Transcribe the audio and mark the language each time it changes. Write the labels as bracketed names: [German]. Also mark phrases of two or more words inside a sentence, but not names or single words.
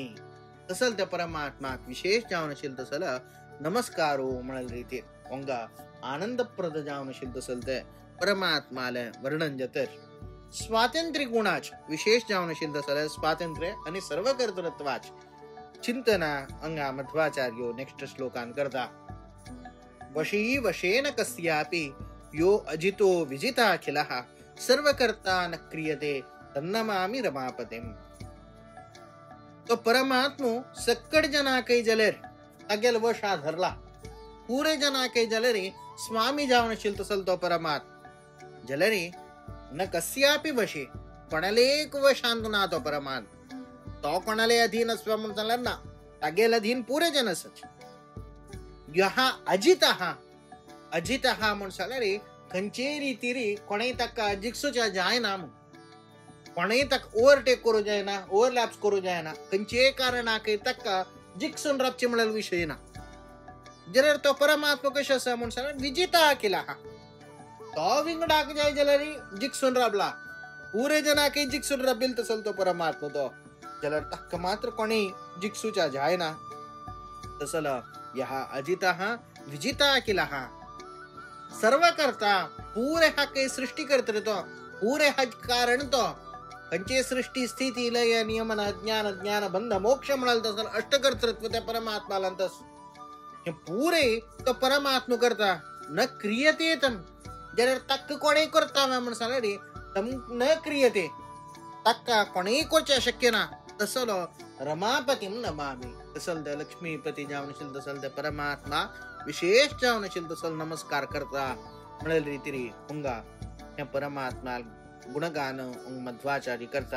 [Konkani] तसल त्या परमात्माक विशेष जावन आशिल तसल नमस्कारो म्हणल रीती ओंगा आनंदप्रद जावन आशिल तसल ते परमात्माले वर्णन जातर. स्वातंत्र्य गुणाच विशेष जावन आशिल तसल स्वातंत्र्य आणि सर्व कर्तृत्वाच चिंतना अंगा मध्वाचार्यो नेक्स्ट श्लोकान करता. [Sanskrit] वशी वशेन कस्यापि यो अजितो विजिताखिलः सर्वकर्ता न क्रियते तन्नमामि रमापतिम. [Konkani] तो परमात्मो सक्कड जना काही जाल्यार तागेल वशा धरला. पुरे जना काही जाल्यार स्वामी जावन आशिल तसल तो परमात्मा जाल्यार [Sanskrit] न कस्यापि वशे [Konkani] कोणालेक वशांत ना तो परमात्मा. तो कोणाले अधीन असवा म्हणून सांगल्यार ना, तागेल अधीन पुरे जन आसच. [Sanskrit] यहा अजितः [Konkani] म्हणून सांगल्यार खंयचे रितीरी कोणेय ताका जिखसूच्या जायना. कोणेय ताका ओव्हरटेक करूं जायना, ओव्हरलॅप्स करूं जायना. खंयचे कारणाक ताका जिखसून रावचे म्हणल्यार विशय ना. जाल्यार तो परमात्मा कशें आसा म्हणून सांगल्यार विजिता केला. तो विंगडाक जाय जाल्यार जिखसून राबला. पुरे जनाक जिखसून राबील तसल तो परमात्मा तो जाल्यार ताका मात्र कोणेय जिखसूच्या जायना. तसल [Sanskrit] यहा अजितः [Konkani] विजिता केला. सर्व करता पुरे हा काही सृष्टी करतले तो, पुरे हा कारण तो. खंयचे सृष्टी स्थिती लय नियमन ज्ञान बंध मोक्ष म्हणाल तसल अष्टकर्तृत्व त्या परमात्माला तस हे पुरे तो परमात्मा करता. [Sanskrit] न क्रियते तम [Konkani] जाल्यार ताका कोणेय करता म्हणून सांगल्यार [Sanskrit] तम न क्रियते [Konkani] ताका कोणेय करचे शक्य ना. तसलो [Sanskrit] रमापतीम नमामि. [Konkani] तसल त्या लक्ष्मीपती जावन आशिल तसल त्या परमात्मा विशेष जावन आशिल तसल नमस्कार करता म्हणल रीतीरी हुंगा त्या परमात्मा गुणगान मध्वाचार्य करता.